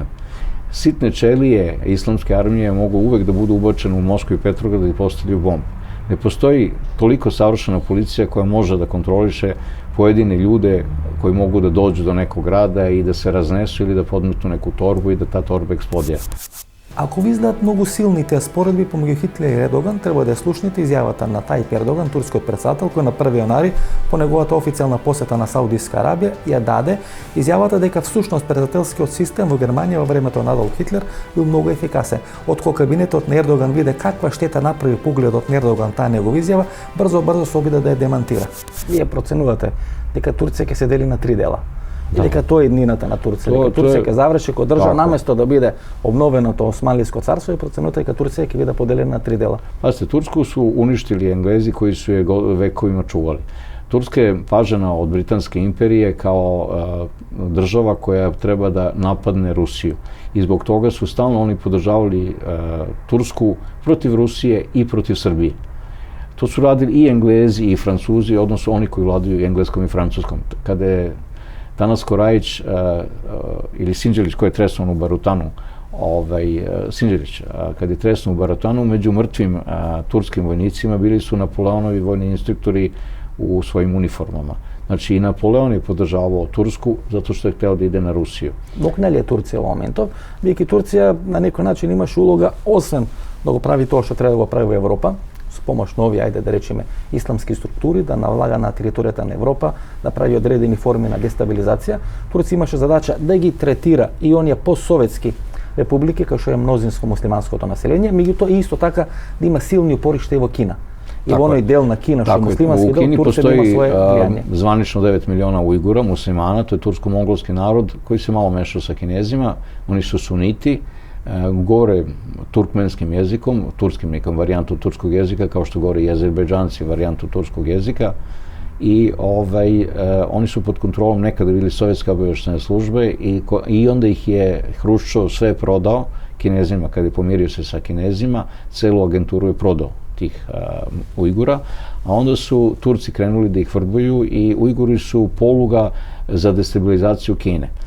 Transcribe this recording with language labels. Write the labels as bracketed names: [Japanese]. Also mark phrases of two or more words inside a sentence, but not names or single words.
[Serbian] Sitne čelije islamske armije mogu uvek da budu ubačene u Moskvu i Petrograd i postavljaju bombu. Ne postoji toliko savršena policija koja može da kontroliše pojedine ljude koji mogu da dođu do nekog grada i da se raznesu ili da podmetnu neku torbu i da ta torba eksplodira. [Macedonian] Ако ви изгледат многу силните споредби помеѓу Хитлер и Ердоган, треба да ја слушнете изјавата на Тајип Ердоган, турскиот претседател, кој на 1 јанари по неговата официјална посета на Саудитска Арабија ја даде изјавата дека всушност претседателскиот систем во Германија во времето на Адолф Хитлер бил многу ефикасен. Откако кабинетот на Ердоган виде каква штета направи погледот на Ердоган таа негова изјава, брзо се обида да ја демантира. Вие проценувате дека Турција ќе се дели на 3 дела. Или дека тоа е еднината на Турција, дека Турција ќе заврши како држава наместо да биде обновеното Османлиско царство и проценувате дека Турција ќе биде поделена на 3 дела. [Serbian] Пазите, Турску su uništili Englezi koji su je vekovima čuvali. Turska je pažena od Britanske imperije kao država koja treba da napadne Rusiju. I zbog toga su stalno oni podržavali Tursku protiv Rusije i protiv Srbije. To su radili i Englezi i Francuzi, odnosno oni koji vladaju engleskom i francuskom. Kada je Tanas Korajić ili Sinđelić koji je tresnuo u Barutanu, Sinđelić, kad je tresnuo u Barutanu, među mrtvim turskim vojnicima bili su Napoleonovi vojni instruktori u svojim uniformama. Znači i Napoleon je podržavao Tursku zato što je hteo da ide na Rusiju. [Macedonian] Dok ne li je Turcija u momentu, бидејќи Турција на некој начин имаше улога, освен да го прави тоа што треба да го прави во Европа, с помош нови, ајде да речеме, исламски структури, да навлага на територијата на Европа, да прави одредени форми на дестабилизација. Турција имаше задача да ги третира и оние постсоветски републики, кај што е мнозинско муслиманското население, меѓутоа исто така да има силни упоришта и во Кина. И во оној дел на Кина, што е муслимански дел, Турција да има своје влијание. [Serbian] Zvanično 9 miliona Ujgura, muslimana, to je tursko-mongolski narod koji se malo mešao sa Kinezima, oni su suniti, govore turkmenskim jezikom, turskim nekom varijantu turskog jezika, kao što govore i Azerbejdžanci varijantu turskog jezika. I oni su pod kontrolom nekada bili sovjetske obavještajne službe i onda ih je Hruščov sve prodao Kinezima, kada je pomirio se sa Kinezima, celu agenturu je prodao tih Ujgura, a onda su Turci krenuli da ih vrbuju i Ujguri su poluga za destabilizaciju Kine.